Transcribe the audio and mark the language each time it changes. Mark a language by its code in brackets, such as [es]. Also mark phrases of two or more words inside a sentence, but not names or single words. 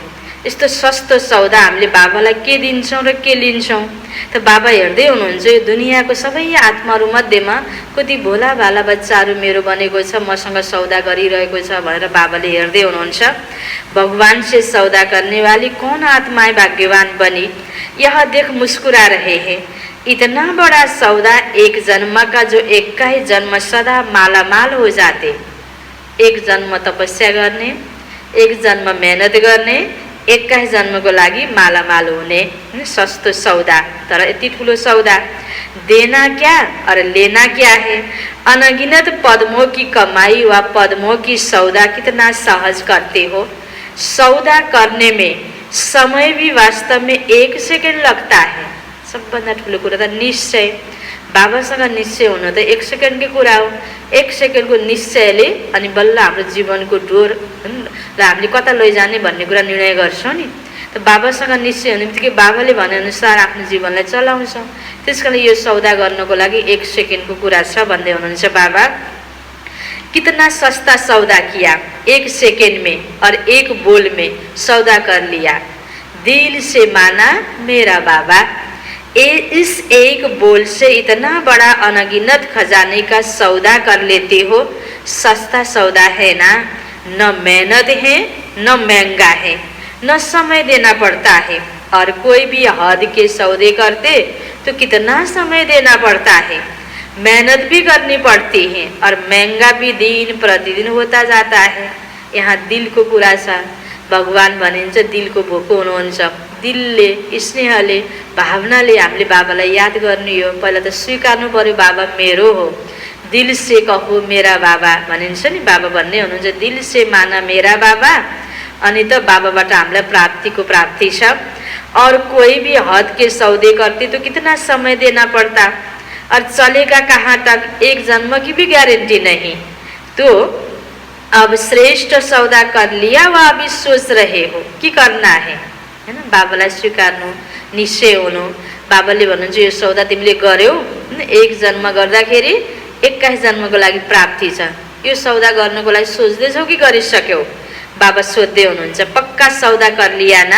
[ne] यस्तो सस्तो सौदा हामीले बाबालाई के दिन्छौँ र के लिन्छौँ? त बाबा हेर्दै हुनुहुन्छ यो दुनियाँको सबै आत्माहरू मध्येमा कति भोला भाला बच्चाहरू मेरो बनेको छ, मसँग सौदा गरिरहेको छ भनेर बाबाले हेर्दै हुनुहुन्छ। [hi] भगवान से सौदा करने वाली कौन आत्माएं भाग्यवान बनी, यह देख मुस्कुरा रहे हैं। इतना बड़ा सौदा एक जन्म का, जो 21 जन्म सदा मालामाल हो जाते। [ne] एक जन्म तपस्या गर्ने, एक जन्म मेहनत गर्ने, 21 जन्मको लागि मालामाल हुने सस्तो सौदा। तर यति ठुलो सौदा। [hi] देना क्या और लेना क्या है। अनगिनत पद्मों की कमाई व पद्मों की सौदा कितना सहज करते हो। सौदा करने में समय भी वास्तव में 1 सेकेंड लगता है। [ne] सबभन्दा ठुलो कुरा त निश्चय। बाबासँग निश्चय हुनु त 1 सेकेन्डकै कुरा हो। 1 सेकेन्डको निश्चयले अनि बल्ल हाम्रो जीवनको डोर र हामीले कता लैजाने भन्ने कुरा निर्णय गर्छौँ नि। त बाबासँग निश्चय हुने बित्तिकै बाबाले भनेअनुसार आफ्नो जीवनलाई चलाउँछौँ। त्यसकारण यो सौदा गर्नको लागि 1 सेकेन्डको कुरा छ भन्दै हुनुहुन्छ बाबा। [hi] कितना सस्ता सौदा किया, 1 सेकेंड में और 1 बोल में सौदा कर लिया। दिल से माना मेरा बाबा। इस एक बोल से इतना बड़ा अनगिनत खजाने का सौदा कर लेते हो। सस्ता सौदा है ना, न मेहनत है न महंगा है, न समय देना पड़ता है। और कोई भी हद के सौदे करते तो कितना समय देना पड़ता है, मेहनत भी करनी पड़ती है और महंगा भी दिन प्रतिदिन होता जाता है। [ne] यहाँ दिल को कुरा छ। भगवान भनिन्छ दिलको भोको हुनुहुन्छ। दिलले, स्नेहले, भावनाले हामीले बाबालाई याद गर्नु हो। पहिला त स्वीकार्नु पर्यो बाबा मेरो हो। [hi] दिल से कहो मेरा बाबा [ne] भनिन्छ नि। बाबा भन्ने हुनुहुन्छ [hi] दिल से माना मेरा बाबा। [ne] अनि त बाबाबाट हामीलाई प्राप्तिको प्राप्ति छ। [hi] और कोई भी हद के सौदे करते तो कितना समय देना पड़ता और चलेगा कहाँ तक, 1 जन्म की भी गारंटी नहीं। तो अब श्रेष्ठ सौदा कर लिया व अभी सोच रहे हो कि करना है हैन। [ne] बाबालाई स्वीकार्नु, निश्चय हुनु। बाबाले भन्नुहुन्छ यो सौदा तिमीले गर्यौ, 1 जन्म गर्दाखेरि 21 जन्मको लागि प्राप्ति छ। यो सौदा गर्नको लागि सोच्दैछौ कि गरिसक्यौ? बाबा सोध्दै हुनुहुन्छ। [hi] पक्का सौदा कर लिया ना।